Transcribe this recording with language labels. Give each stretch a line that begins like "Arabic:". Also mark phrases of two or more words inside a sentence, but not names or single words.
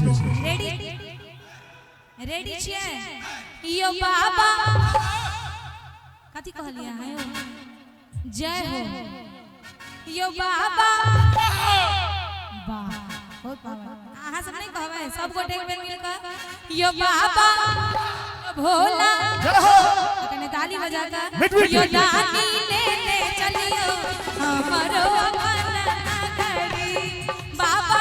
Maithili: रेडी रेडी छिए यो बाबा कथि कहलिए अहाँ यो जय हो यो बाबा वाह बहुत अहाँ सब नहीं कहबै सब गोटे एक बेर मिल कर यो बाबा भोला कने ताली बजा कर यो दानी लेने चलियो हमरो अपना नगरी बाबा